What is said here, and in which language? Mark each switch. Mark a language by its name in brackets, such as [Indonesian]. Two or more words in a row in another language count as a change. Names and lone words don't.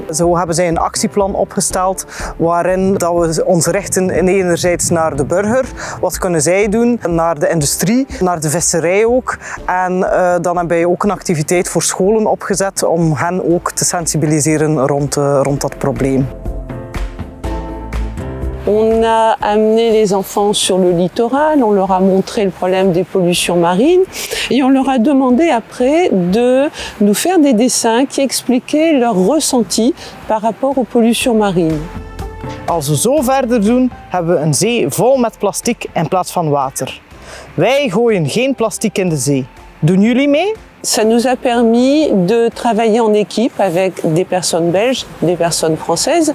[Dutch] Zo hebben zij een actieplan opgesteld waarin dat we ons richten enerzijds naar de burger. Wat kunnen zij doen? Naar de industrie, naar de visserij ook. En dan hebben wij ook een activiteit voor scholen opgezet om hen ook te sensibiliseren rond dat probleem. [French] On a amené les enfants sur le littoral, on leur a montré le problème des pollutions marines et on leur a demandé après de nous faire des dessins qui expliquaient leur ressenti par rapport aux pollutions marines. [Dutch] Als we zo verder doen, hebben we een zee vol met plastic in plaats van water. Wij gooien geen plastic in de zee. Doen jullie mee? [French] Ça nous a permis de travailler en équipe avec des personnes belges, des personnes françaises.